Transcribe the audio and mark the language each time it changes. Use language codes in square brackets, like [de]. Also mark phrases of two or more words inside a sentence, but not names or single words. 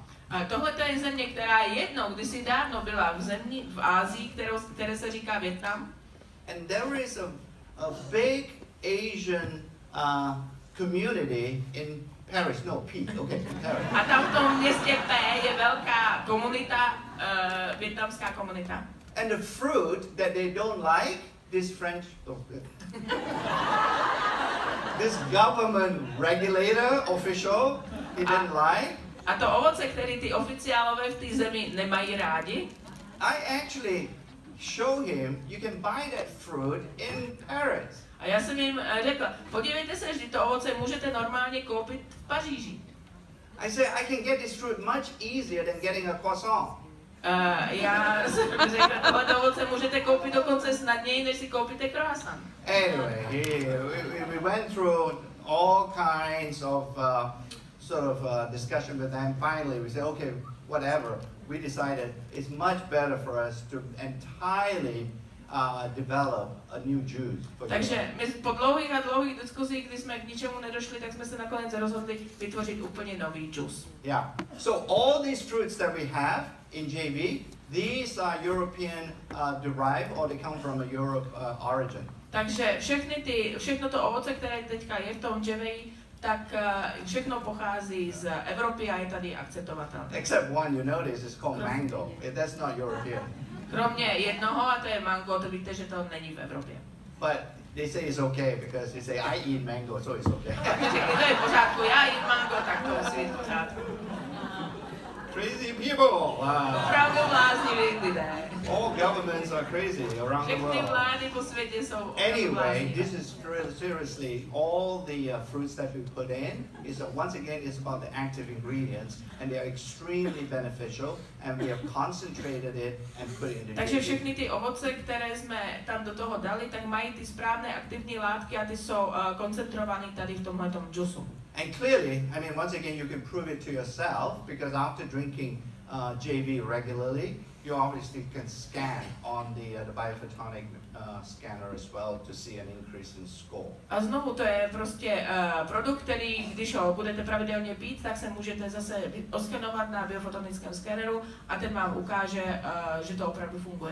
[cs] a tohle je země, která jednou, kdysi dávno byla v zemi v Ázii, které se říká Vietnam. [en] And there is a big Asian community in Paris, no, P, okay, Paris. [cs] A tam v tom městě P je velká komunita, vietnamská komunita. [en] And the fruit that they don't like, this French, this government regulator, official, he didn't like. [cs] A to ovoce, který ty oficiálové v té zemi nemají rádi, [en] I actually show him, you can buy that fruit in Paris. [cs] a já jsem jim řekl, podívejte se, že to ovoce můžete normálně koupit v Paříži. [en] I said, I can get this fruit much easier than getting a croissant. [cs] Já jsem řekl, tohle ovoce můžete koupit dokonce snadněji, než si koupíte croissant. [en] Anyway, we went through all kinds of discussion with them. Finally, we said, okay, whatever. We decided it's much better for us to entirely develop a new juice for you. [cs] Takže my po dlouhých a dlouhých diskuzích, kdy jsme k ničemu nedošli, tak jsme se nakonec rozhodli vytvořit úplně nový džus. [en] Yeah. So all these fruits that we have in JV, these are European derived, or they come from a Europe origin. [cs] Takže všechno to ovoce, které teďka je v tom dževeji, tak všechno pochází z Evropy a je tady akceptovatelné. [en] Except one, you notice, it's called mango. That's not European. [cs] Kromě jednoho, a to je mango, to víte, že to není v Evropě. [en] But they say it's okay because they say I eat mango, so it's okay. [cs] Takže to je v pořádku, já jím mango, tak to musí být v pořádku. [en] Crazy people. [cs] Opravdu bláznivý lidé. [en] All governments are crazy around the [cs] Všechny [en] world. [cs] vlády po světě jsou opravdu [en] Anyway, [cs] bláznivé. [en] this is seriously all the fruits that we put in is once again it's about the active ingredients and they are extremely beneficial and we have concentrated it and put it in the [cs] Takže [en] JV. [cs] všechny ty ovoce, které jsme tam do toho dali, tak mají ty správné aktivní látky a ty jsou koncentrované tady v tomhletom džusu. [en] And clearly, I mean, once again, you can prove it to yourself because after drinking JV regularly, you obviously can scan on the biophotonic scanner as well to see an increase in score. [cs] A znovu to je prostě produkt, který, když ho budete pravidelně pít, tak se můžete zase oskenovat na biofotonickém skeneru a ten vám ukáže, že to opravdu funguje.